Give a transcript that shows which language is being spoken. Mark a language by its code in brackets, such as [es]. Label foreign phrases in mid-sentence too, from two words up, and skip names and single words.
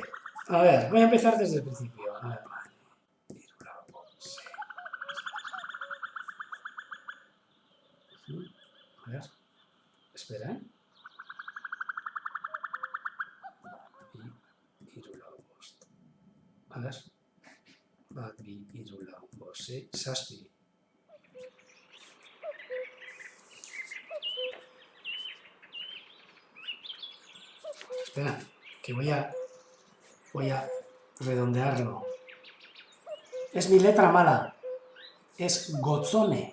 [es] A ver, voy a empezar desde el principio. A ver. A ver. Espera, ¿eh? A ver. [eu] Bat bi hiru bost sei zazpi. [es] Espera, que voy a redondearlo. Es mi letra mala. Es Gotzone.